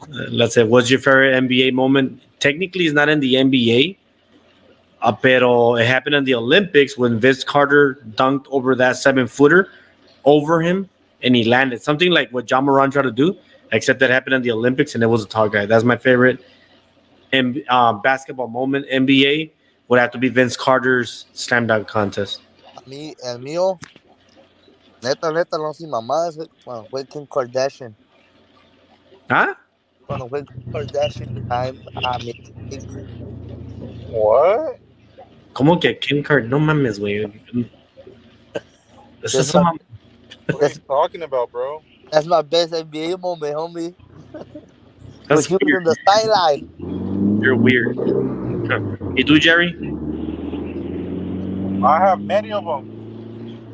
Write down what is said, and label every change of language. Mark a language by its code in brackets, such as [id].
[en] Let's say, what's your favorite NBA moment? Technically, it's not in the NBA, pero it happened in the Olympics when Vince Carter dunked over that 7-footer over him and he landed. Something like what John Moran tried to do, except that happened in the Olympics and it was a tall guy. That's my favorite basketball moment. NBA would have to be Vince Carter's slam dunk contest. [es] A mí, el mío, neta, no sin mamadas, cuando fue Kim Kardashian. ¿Ah? Cuando fue Kim Kardashian, a mi. [en] What? [es] ¿Cómo que Kim Kardashian? No mames, güey. [en] That's my, What are you talking about, bro? that's my best NBA moment, homie. That's He was weird. in the sideline. You're weird. [es] ¿Y tú, Jerry? [en] I have many of them.